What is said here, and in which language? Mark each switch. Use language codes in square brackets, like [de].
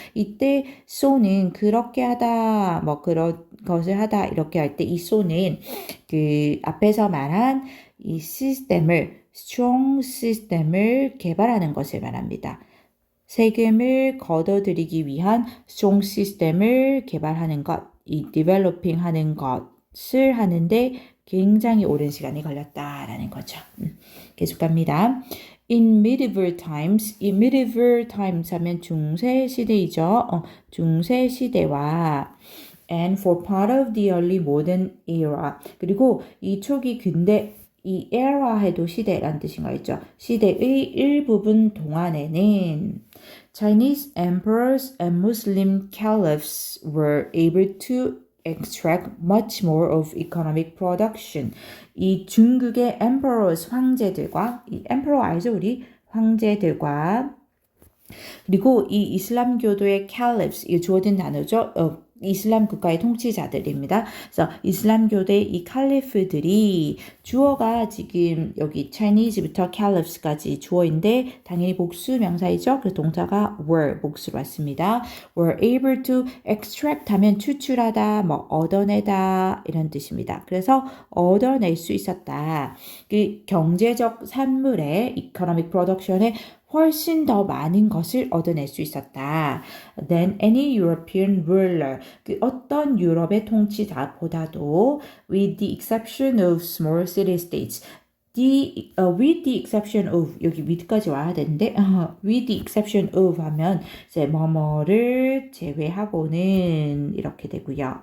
[ko] 이때 so는 그렇게 하다 뭐 그런 것을 하다 이렇게 할 때 이 so는 그 앞에서 말한 이 시스템을 strong 시스템을 개발하는 것을 말합니다. 세금을 걷어들이기 위한 strong 시스템을 개발하는 것, 이 developing 하는 것을 하는데 굉장히 오랜 시간이 걸렸다라는 거죠. 계속 갑니다. [en] In medieval times, 이 medieval times [ko] 하면 중세 시대이죠. 중세 시대와 [en] and for part of the early modern era. [ko] 그리고 이 초기 근대 이 era 해도 시대란 뜻인가 있죠. 시대의 일부분 동안에는 [en] Chinese emperors and Muslim caliphs were able to extract much more of economic production. [ko] 이 중국의 emperors 황제들과 이 emperor 알죠 우리 황제들과 그리고 이 이슬람교도의 caliphs 이게 주어진 단어죠. 이슬람 국가의 통치자들입니다. 그래서 이슬람교대 이 칼리프들이 주어가 지금 여기 Chinese부터 caliphs까지 주어인데 당연히 복수 명사이죠. 그래서 동사가 were 복수로 왔습니다. [en] were able to extract [ko] 하면 추출하다, 뭐 얻어내다 이런 뜻입니다. 그래서 얻어낼 수 있었다. 그 경제적 산물의 economic production에 훨씬 더 많은 것을 얻어낼 수 있었다. [en] Than any European ruler. [ko] 그 어떤 유럽의 통치자보다도 [en] with the exception of small city-states. with the exception of [ko] 여기 with까지 와야 되는데 with the exception of 하면 이제 뭐뭐를 제외하고는 이렇게 되고요.